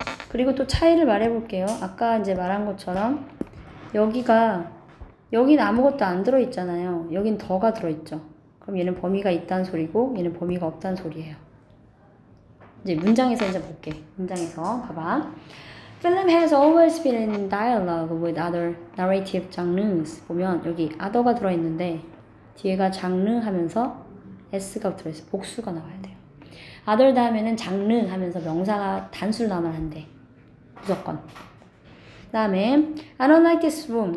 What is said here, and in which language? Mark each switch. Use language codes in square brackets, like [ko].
[ko] 그리고 또 차이를 말해볼게요. 아까 이제 말한 것처럼 여긴 아무것도 안 들어있잖아요. 여긴 더가 들어있죠. 그럼 얘는 범위가 있다는 소리고 얘는 범위가 없다는 소리예요. 이제 문장에서 이제 볼게. 문장에서 봐봐. [en] Film has always been in dialogue with other narrative genres. [ko] 보면 여기 other가 들어있는데 뒤에가 장르 하면서 s가 들어있어. 복수가 나와야 돼요. other 다음에는 장르 하면서 명사가 단수로 나오면 안 돼. 무조건. 그 다음에 [en] I don't like this room.